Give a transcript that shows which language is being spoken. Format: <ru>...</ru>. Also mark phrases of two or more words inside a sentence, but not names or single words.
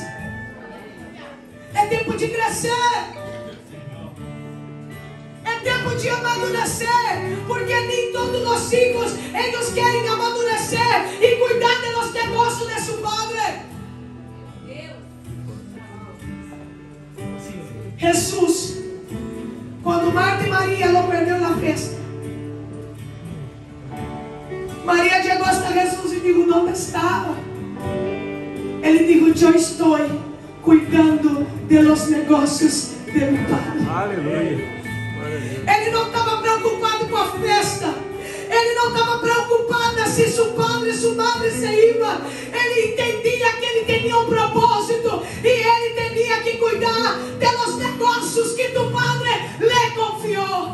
<pt>É tempo de crescer. É tempo de amadurecer.</pt> <es>los hijos, ellos quieren amadurecer y cuidar de los negocios de su padre. Jesús, cuando Marta y María lo perdieron la fiesta, María llegó hasta Jesús y dijo: ¿dónde estaba? Él dijo: yo estoy cuidando de los negocios de mi padre.</es> <pt>Aleluia. Ele não estava preocupado com a festa. Ele não estava preocupado se seu padre e sua madre se iam. Ele entendia que ele tinha um propósito e ele tinha que cuidar dos negócios que</pt> <es>tu padre</es> <pt>lhe confiou.</pt>